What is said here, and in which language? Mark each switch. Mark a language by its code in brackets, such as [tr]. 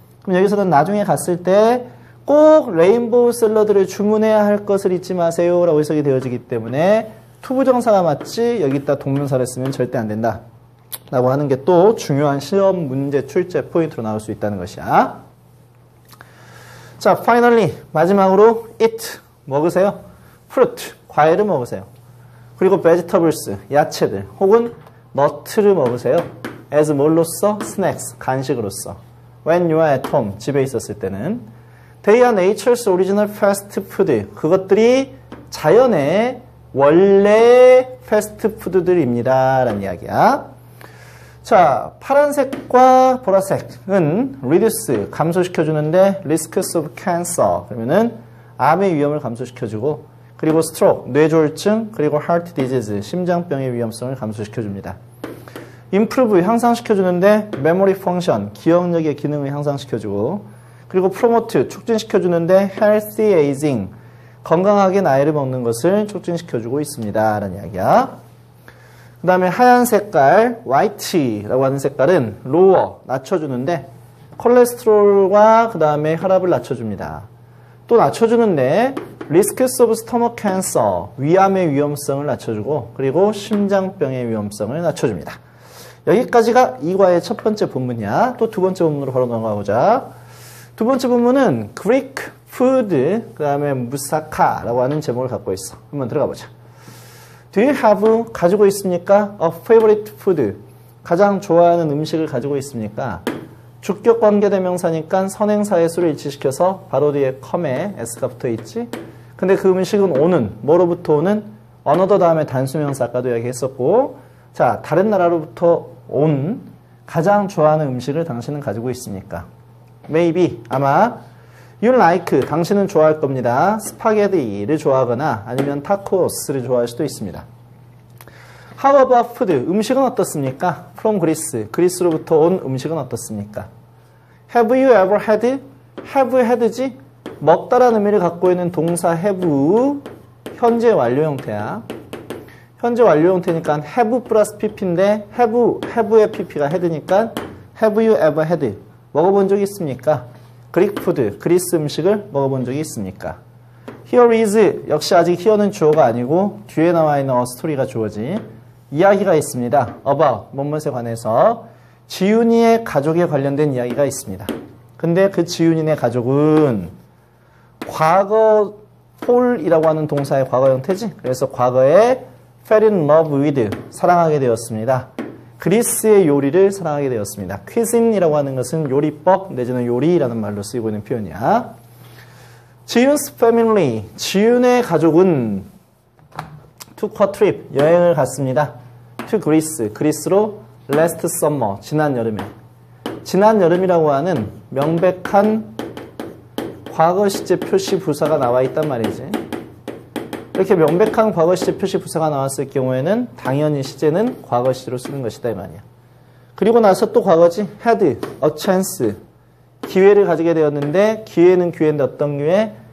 [ko] 그럼 여기서는 나중에 갔을 때 꼭 레인보우 샐러드를 주문해야 할 것을 잊지 마세요 라고 해석이 되어지기 때문에 to 부정사가 맞지 여기다 동명사를 쓰면 절대 안 된다 라고 하는 게 또 중요한 시험 문제 출제 포인트로 나올 수 있다는 것이야. 자, finally 마지막으로 eat, 먹으세요. fruit, 과일을 먹으세요. 그리고 vegetables, 야채들 혹은 nut를 먹으세요. as 뭘로써? snacks, 간식으로서. [en] when you are at home, [ko] 집에 있었을 때는 [en] they are nature's original fast food, [ko] 그것들이 자연의 원래 패스트푸드들입니다 라는 이야기야. 자, 파란색과 보라색은 reduce, 감소시켜주는데 [en] risks of cancer, [ko] 그러면은 암의 위험을 감소시켜주고 그리고 stroke, 뇌졸중, 그리고 heart disease, 심장병의 위험성을 감소시켜줍니다. improve, 향상시켜주는데 memory function, 기억력의 기능을 향상시켜주고 그리고 promote, 촉진시켜주는데 healthy aging, 건강하게 나이를 먹는 것을 촉진시켜주고 있습니다 라는 이야기야. 그 다음에 하얀 색깔 white라고 하는 색깔은 lower, 낮춰주는데 콜레스테롤과 그 다음에 혈압을 낮춰줍니다. 또 낮춰주는데 [en] risks of stomach cancer, [ko] 위암의 위험성을 낮춰주고 그리고 심장병의 위험성을 낮춰줍니다. 여기까지가 이 과의 첫 번째 본문이야. 또 두 번째 본문으로 바로 넘어가보자. 두 번째 본문은 [en] Greek food, [ko] 그 다음에 무사카라고 하는 제목을 갖고 있어. 한번 들어가 보자. [en] Do you have, [ko] 가지고 있습니까? [en] A favorite food, [ko] 가장 좋아하는 음식을 가지고 있습니까? 주격 관계대명사니까 선행사의 수를 일치시켜서 바로 뒤에 come에 s가 붙어 있지. 근데 그 음식은 오는, 뭐로부터 오는? another 다음에 단수명사 아까도 이야기했었고, 자, 다른 나라로부터 온 가장 좋아하는 음식을 당신은 가지고 있습니까? Maybe, 아마 [en] you like, [ko] 당신은 좋아할 겁니다. 스파게티를 좋아하거나 아니면 타코스를 좋아할 수도 있습니다. [en] How about food? [ko] 음식은 어떻습니까? From Greece, 그리스로부터 온 음식은 어떻습니까? [en] Have you ever had? have had지? [ko] 먹다라는 의미를 갖고 있는 동사 have, 현재 완료 형태야. 현재 완료 형태니까 have 플러스 pp인데 have의 pp가 had니까 [en] have you ever had? [ko] 먹어본 적이 있습니까? 그릭 푸드, 그리스 음식을 먹어본 적이 있습니까? [en] Here is, [ko] 역시 아직 here는 주어가 아니고 뒤에 나와 있는 a story가 주어지. 이야기가 있습니다. about, 뭐뭇에 관해서 지윤이의 가족에 관련된 이야기가 있습니다. 근데 그 지윤이네 가족은 과거 fall이라고 하는 동사의 과거 형태지. 그래서 과거에 [en] fell in love with, [ko] 사랑하게 되었습니다. 그리스의 요리를 사랑하게 되었습니다. cuisine이라고 하는 것은 요리법 내지는 요리라는 말로 쓰이고 있는 표현이야. 지윤's family, 지윤의 가족은 [en] took a trip, [ko] 여행을 갔습니다. [en] to Greece, 그리스로 last summer, [ko] 지난 여름에. 지난 여름이라고 하는 명백한 과거 시제 표시 부사가 나와 있단 말이지. 이렇게 명백한 과거 시제 표시 부사가 나왔을 경우에는 당연히 시제는 과거 시제로 쓰는 것이다 이 말이야. 그리고 나서 또 과거지. [en] had a chance, [ko] 기회를 가지게 되었는데 기회는 기회인데 어떤 기회?